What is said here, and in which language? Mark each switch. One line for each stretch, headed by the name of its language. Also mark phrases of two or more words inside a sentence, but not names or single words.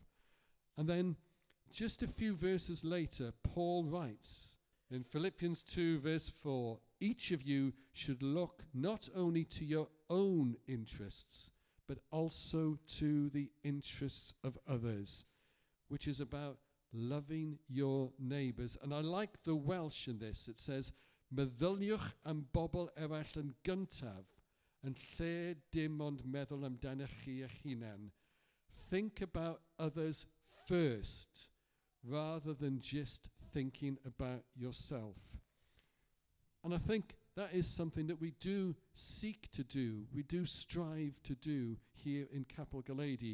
English: And then just a few verses later, Paul writes in Philippians 2 verse 4, each of you should look not only to your own interests, but also to the interests of others, which is about loving your neighbours. And I like the Welsh in this. It says,
Welsh: meddyliwch am bobl eraill yn gyntaf, yn lle dim ond meddwl amdanoch chi eich hunan.
English: Think about others first, rather than just thinking about yourself. And I think that is something that we do seek to do, we do strive to do here in Capel Gwreiddiau.